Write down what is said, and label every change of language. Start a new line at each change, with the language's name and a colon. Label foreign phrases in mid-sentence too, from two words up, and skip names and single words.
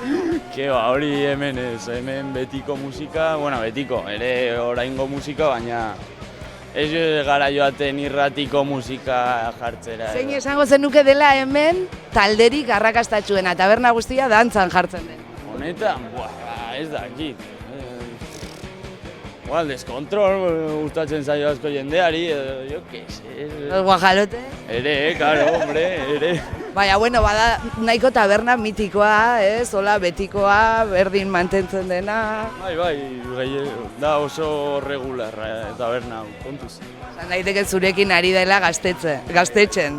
Basque: Hori hemen ez, hemen betiko musika, betiko, ere oraingo musika, baina ez gara joaten irratiko musika jartzera. Zein esango zenuke dela hemen talderik arrakastatxuena, taberna guztia dantzan jartzen den? Honetan, ez dakit. Deskontrol gustatzen zaio asko jendeari,
Spanish: jo que sé. Los guajalote?
Basque: Ere, karo, hombre, ere. Baina, bada nahiko taberna mitikoa, hola, betikoa, berdin mantentzen dena. Bai, da oso regularra taberna, kontuz. Zan daiteke zurekin ari dela gaztetzen.